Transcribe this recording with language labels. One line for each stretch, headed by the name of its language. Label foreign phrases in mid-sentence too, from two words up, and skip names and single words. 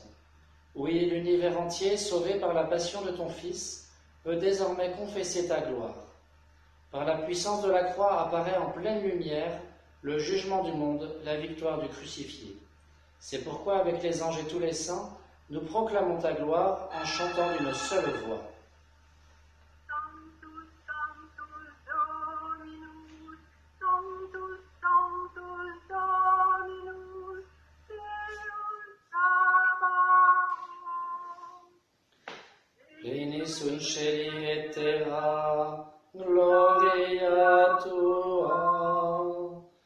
French: Oui, l'univers entier, sauvé par la passion de ton Fils, peut désormais confesser ta gloire. Par la puissance de la croix apparaît en pleine lumière le jugement du monde, la victoire du crucifié. C'est pourquoi, avec les anges et tous les saints, nous proclamons ta gloire en chantant d'une seule voix.
Latin: Sanctus, Sanctus, Dominus, Sanctus, Sanctus, Dominus, Deus Sabaoth. Pleni sunt celi et terra, gloria tua.